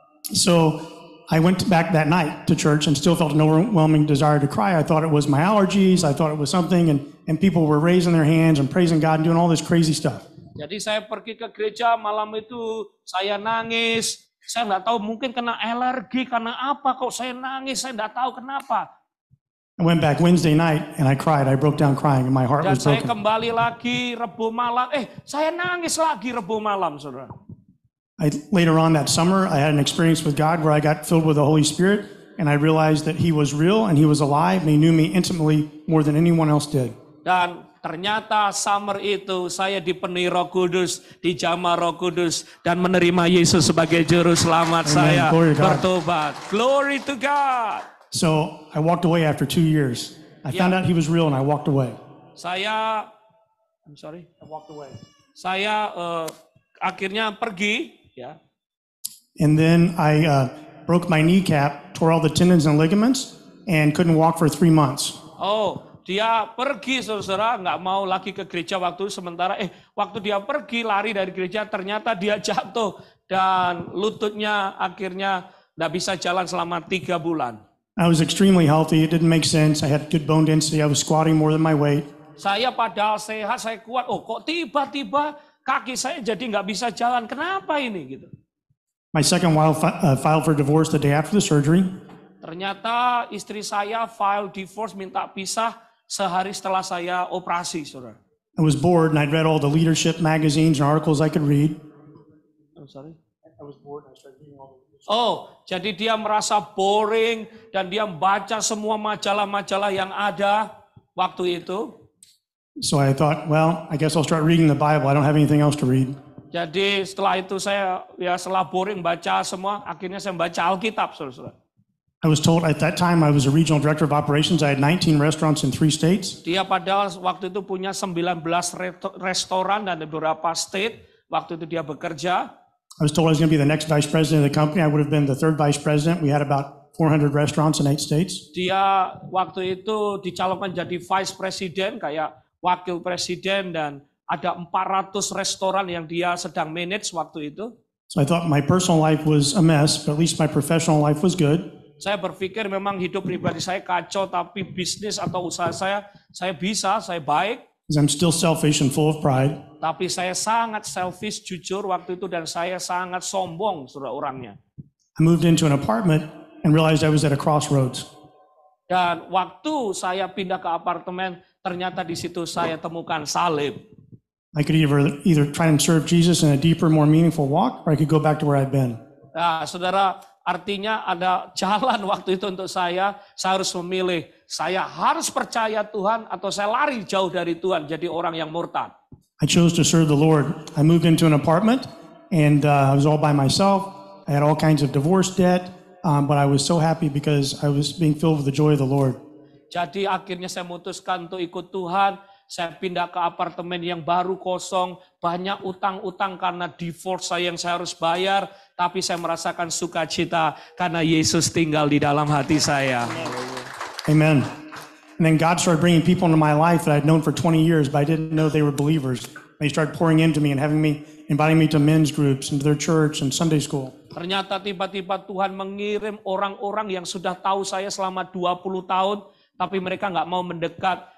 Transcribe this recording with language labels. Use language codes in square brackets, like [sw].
[en] So I went back that night to church and still felt an overwhelming desire to cry. I thought it was my allergies. I thought it was something. And people were raising their hands and praising God and doing all this crazy stuff. [id] Jadi saya pergi ke gereja malam itu, saya nangis. Saya nggak tahu, mungkin kena alergi karena apa kok saya nangis. Saya nggak tahu kenapa. [en] I went back Wednesday night and I cried. I broke down crying and my heart [id] Dan [en] was [id] saya [en] broken. [id] kembali lagi Rebu malam. Saya nangis lagi Rebu malam, saudara. [en] Later on that summer, I had an experience with God where I got filled with the Holy Spirit and I realized that He was real and He was alive and He knew me intimately more than anyone else did. [id] Dan ternyata summer itu saya dipenuhi Roh Kudus, dijamah Roh Kudus dan menerima Yesus sebagai juru selamat. Amen. Saya [en] Glory to God. [id] bertobat. [en] Glory to God. So I walked away after 2 years. I found out He was real and I walked away. I walked away. [id] Saya akhirnya pergi. Ya. [en] And then I broke my kneecap, tore all the tendons and ligaments, and couldn't walk for 3 months. [id] Dia pergi, saudara, nggak mau lagi ke gereja waktu sementara. Waktu dia pergi lari dari gereja, ternyata dia jatuh dan lututnya akhirnya nggak bisa jalan selama 3 bulan. [en] I was extremely healthy. It didn't make sense. I had good bone density. I was squatting more than my weight. [id] Saya padahal sehat, saya kuat. Kok tiba-tiba kaki saya jadi nggak bisa jalan. Kenapa ini? Gitu. [en] My second wife filed for divorce the day after the surgery. [id] Ternyata istri saya file divorce, minta pisah sehari setelah saya operasi, saudara. [en] I was bored and I'd read all the leadership magazines and articles I could read. I was bored and I started reading all the [id] jadi dia merasa boring dan dia membaca semua majalah-majalah yang ada waktu itu. [en] So I thought, well, I guess I'll start reading the Bible. I don't have anything else to read. [id] Jadi setelah itu saya setelah boring baca semua, akhirnya saya baca Alkitab, saudara. [en] I was told at that time I was a regional director of operations. I had 19 restaurants in 3 states. [id] Dia padahal waktu itu punya 19 restoran dan beberapa state. Waktu itu dia bekerja. [en] I was told I was going to be the next vice president of the company. I would have been the 3rd vice president. We had about 400 restaurants in 8 states. [id] Dia waktu itu dicalonkan jadi vice president, kayak wakil presiden, dan ada 400 restoran yang dia sedang manage waktu itu. [en] So I thought my personal life was a mess, but at least my professional life was good. [id] Saya berpikir memang hidup pribadi saya kacau, tapi bisnis atau usaha saya bisa, saya baik. [en] Because I'm still selfish and full of pride. [id] Tapi saya sangat selfish, jujur waktu itu, dan saya sangat sombong, saudara, orangnya. [en] I moved into an apartment and realized I was at a crossroads. [id] Dan waktu saya pindah ke apartemen, ternyata di situ saya temukan salib. [en] I could either try and serve Jesus in a deeper, more meaningful walk, or I could go back to where I'd been. [id] Nah, saudara, artinya ada jalan waktu itu untuk saya harus memilih. Saya harus percaya Tuhan atau saya lari jauh dari Tuhan, jadi orang yang murtad. [en] I chose to serve the Lord. I moved into an apartment, and I was all by myself. I had all kinds of divorce debt, but I was so happy because I was being filled with the joy of the Lord. [id] Jadi akhirnya saya memutuskan untuk ikut Tuhan. Saya pindah ke apartemen yang baru kosong, banyak utang-utang karena divorce saya yang saya harus bayar, tapi saya merasakan sukacita karena Yesus tinggal di dalam hati saya. Amen. [en] And then God started bringing people into my life that I'd known for 20 years, but I didn't know they were believers. They started pouring into me and inviting me to men's groups and to their church and Sunday school. [id] Ternyata tiba-tiba Tuhan mengirim orang-orang yang sudah tahu saya selama 20 tahun, tapi mereka nggak mau mendekat.